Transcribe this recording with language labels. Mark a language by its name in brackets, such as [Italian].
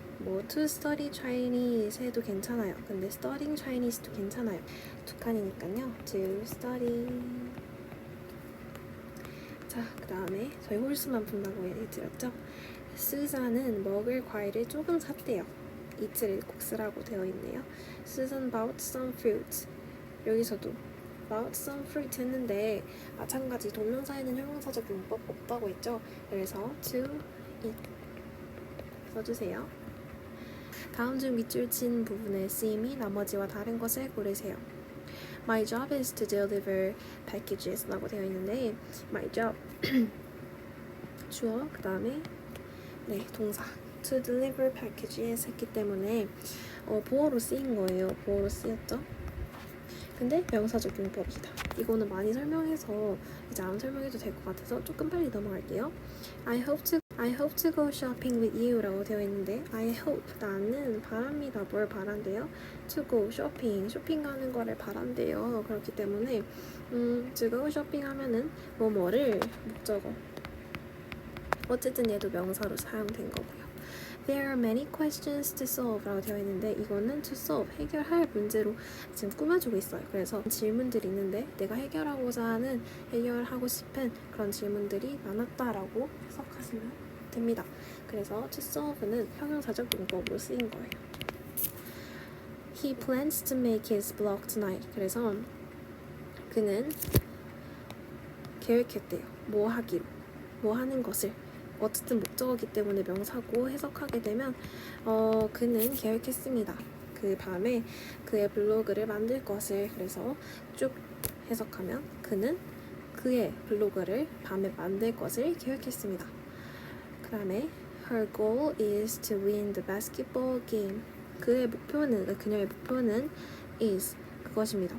[Korean] 뭐 [English] to study Chinese [Korean] 해도 괜찮아요. 근데 [English] studying Chinese [Korean] 도 괜찮아요. 두 칸이니까요. [English] to study. [Korean] 자, 그 다음에 저희 홀수만 푼다고 얘기드렸죠. 수잔은 먹을 과일을 조금 샀대요. 이틀을 꼭 쓰라고 되어 있네요. [English] Susan bought some fruit. [Korean] 여기서도 [English] bought some fruit [Korean] 했는데 마찬가지 동명사에는 형용사적 용법 없다고 했죠. 그래서 [English] to eat [Korean] 써주세요. 다음 중 밑줄 친 부분의 쓰임이 나머지와 다른 것을 고르세요. [English] My job is to deliver packages [Korean] 라고 되어 있는데 [English] my job [Korean] 주어 그 다음에 네, 동사 [English] to deliver packages [Korean] 했기 때문에 보어로 쓰인 거예요. 보어로 쓰였죠? 근데 명사적 용법이다. 이거는 많이 설명해서 이제 안 설명해도 될 것 같아서 조금 빨리 넘어갈게요. [English] I hope to go shopping with you [Korean] 라고 되어 있는데 [English] I hope [Korean] 나는 바랍니다. 뭘 바란대요? [English] To go shopping [Korean] 쇼핑 가는 거를 바란대요. 그렇기 때문에 [English] to go shopping [Korean] 하면은 뭐뭐를 목적어 어쨌든 얘도 명사로 사용된 거고요. [English] There are many questions to solve [Korean] 라고 되어 있는데 이거는 [English] to solve, [Korean] 해결할 문제로 지금 꾸며주고 있어요. 그래서 질문들이 있는데 내가 해결하고자 하는, 해결하고 싶은 그런 질문들이 많았다라고 해석하시면 됩니다. 그래서 [English] to solve [Korean] 는 형용사적 용법으로 쓰인 거예요. [English] He plans to make his blog tonight. [Korean] 그래서 그는 계획했대요. 뭐 하기로, 뭐 하는 것을. 어쨌든 목적어기 때문에 명사고 해석하게 되면 그는 계획했습니다. 그 밤에 그의 블로그를 만들 것을. 그래서 쭉 해석하면 그는 그의 블로그를 밤에 만들 것을 계획했습니다. 그 다음에 [English] Her goal is to win the basketball game. [Korean] 그의 목표는, 그녀의 목표는 is 그것입니다.